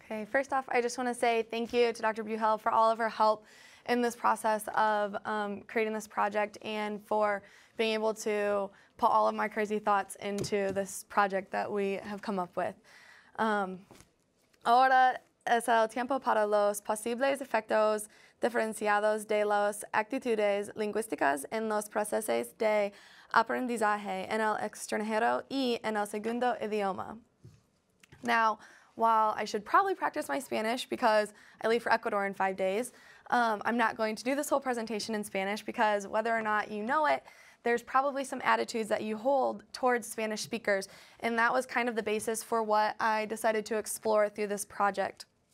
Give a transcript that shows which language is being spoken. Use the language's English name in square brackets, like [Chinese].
[English] First off, I just want to say thank you to Dr. Jehl for all of her help in this process of creating this project and for being able to put all of my crazy thoughts into this project that we have come up with. [Spanish] Ahora es el tiempo para los posibles efectos diferenciados de las actitudes lingüísticas en los procesos de aprendizaje en el extranjero y en el segundo idioma. [English] Now, while I should probably practice my Spanish because I leave for Ecuador in 5 days, I'm not going to do this whole presentation in Spanish because whether or not you know it, there's probably some attitudes that you hold towards Spanish speakers, and that was kind of the basis for what I decided to explore through this project.